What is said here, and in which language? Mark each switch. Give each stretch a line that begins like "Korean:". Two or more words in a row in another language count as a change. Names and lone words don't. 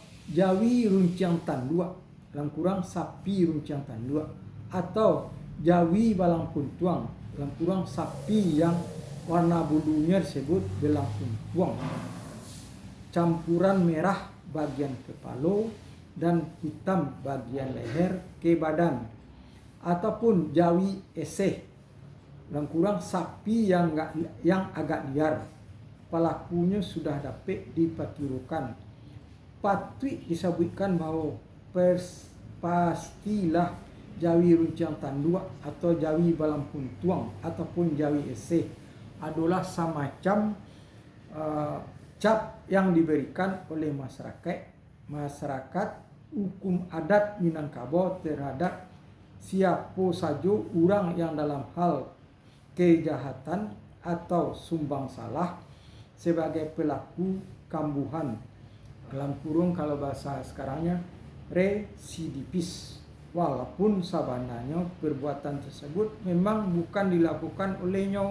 Minangkabau: Jawi runcang tandua,
Indonesian: dalam kurang sapi
Minangkabau: runcang tandua,
Indonesian: atau
Minangkabau: Jawi balang puntuang,
Indonesian: dalam kurang sapi yang warna bulunya disebut belang puntuang, campuran merah bagian kepala dan hitam bagian leher ke badan, ataupun
Minangkabau: Jawi eseh,
Indonesian: dalam kurang sapi yang agak liar, pelakunya sudah dapat diperkirakan. Patut disebutkan bahawa pastilah
Minangkabau: Jawi runcang tandua
Indonesian: atau
Minangkabau: Jawi balang puntuang
Indonesian: ataupun
Minangkabau: Jawi eseh
Indonesian: adalah semacam cap yang diberikan oleh masyarakat hukum adat Minangkabau terhadap siapa saja orang yang dalam hal kejahatan atau sumbang salah sebagai pelaku kambuhan, dalam kurung kalau bahasa sekarangnya residipis, walaupun sebenarnya perbuatan tersebut memang bukan dilakukan olehnya.